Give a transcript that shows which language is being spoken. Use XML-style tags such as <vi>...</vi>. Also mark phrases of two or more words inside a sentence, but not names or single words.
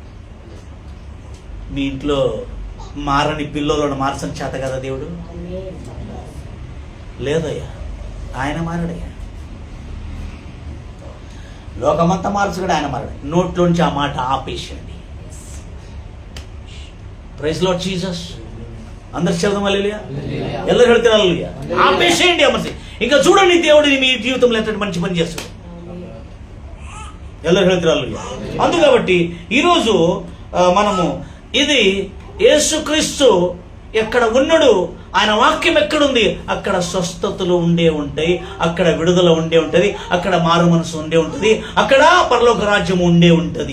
<te>మీ ఇంట్లో మారని పిల్లలను మార్చని చేత కదా దేవుడు? లేదయ్యా, ఆయన మారడయ్యా. లోకమంతా మార్చగడు, ఆయన మారడు. నోట్లోంచి ఆ మాట ఆపేసేయండి.</te> <en>praise Lord Jesus.</en> <te>అందరు చదువు హల్లెలూయా.</te> <kn>ಎಲ್ಲರೂ ಹೇಳ್ತಾರೆ హల్లెలూయా.</kn> <te>ఆపేసేయండి అమర్చి. ఇంకా చూడండి దేవుడిని మీ జీవితంలో ఎంత మంచి పని చేస్తాడు.</te> <kn>ಎಲ್ಲರೂ ಹೇಳ್ತಾರೆ హల్లెలూయా.</kn> <te>అందు కాబట్టి ఈరోజు మనము ఇది యేసుక్రీస్తు ఎక్కడ ఉన్నాడు, ఆయన వాక్యం ఎక్కడుంది అక్కడ స్వస్థతలు ఉంటాయి, అక్కడ విడుదల ఉంటుంది, అక్కడ మారు మనసు ఉంటుంది, అక్కడ పరలోక రాజ్యం ఉంటుంది.</te>